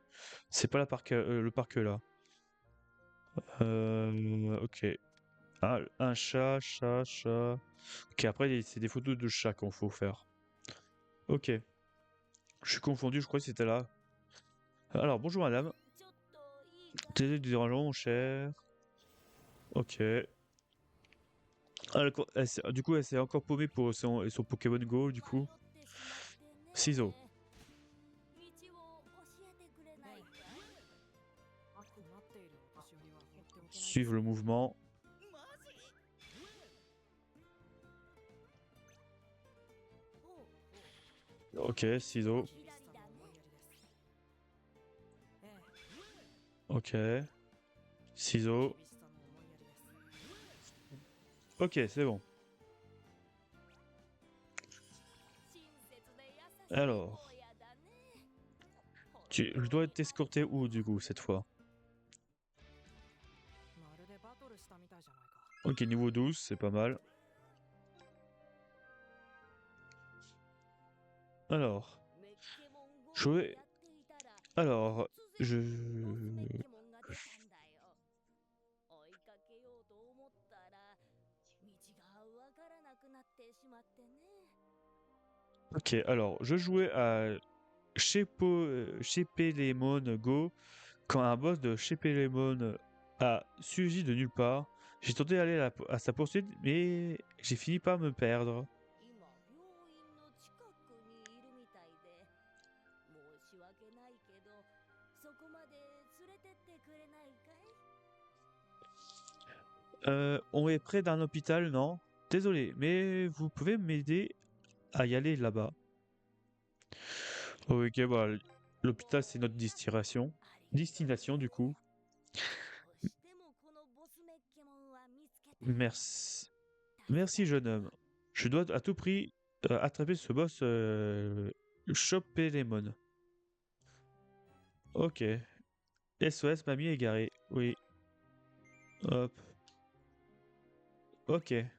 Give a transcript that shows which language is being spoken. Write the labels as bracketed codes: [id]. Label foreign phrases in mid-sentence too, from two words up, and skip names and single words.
[fr] C'est pas la parc, le parc là. Ok. Ah, un chat, chat, chat. Ok, après, c'est des photos de chats qu'il faut faire. Ok. Je suis confondu, je crois que c'était là. Alors, bonjour madame. [ja] ちょっといいかい？ [fr] Désolé du dérangement, mon cher. Ok. Ah, du coup, elle s'est encore paumée pour son Pokémon Go, du [ja] 迷 [fr] coup. [ja] ってしまってね。 [fr] Ciseaux. [ja] 道を教えてくれないかい？困っているお年寄りは放っておけないです。 [fr] Suivre le mouvement. [ja] マジ？ほうほう。 [fr] Ok, ciseaux. [ja] キリシさんの思いやりです。ええ、 [fr] Ok. Ciseaux. [ja] キリシさんの思いやりです。 [fr] Ok, c'est bon. [ja] 親切で優しい [fr] Alors. [ja] 坊やだね。 [fr] Je dois être escorté où, du coup, cette fois? [ja] まるでバトルしたみたいじゃないか。 [fr] Ok, niveau 12, c'est pas mal. Alors. [ja] メッケモン GO [fr] Je [ja] を [fr] vais... [ja] やっていたら [fr] Alors. [ja] 突 [fr] Je... [ja] 然ボスメッケモンが出たんだよ。追いかけようと思ったら道がわからなくなってしまってね。 [fr] Ok, alors, je jouais à Shepelemon Go quand un boss de Shepelemon a surgi de nulle part. J'ai tenté d'aller à sa poursuite, mais j'ai fini par me perdre. [ja] 今病院の近くにいるみたいで申し訳ないけどそこまで連れてってくれないかい？ [fr] On est près d'un hôpital, non? Désolé, mais vous pouvez m'aider à y aller là-bas. Ok, bah, l'hôpital, c'est notre destination. Destination, du coup. [ja] どうしてもこのボスメッケモンは見つけたい。 [fr] Merci. Merci, jeune homme. Je dois à tout prix attraper ce boss Chopelemon. Ok. SOS, mamie égarée. Oui. Hop. Ok.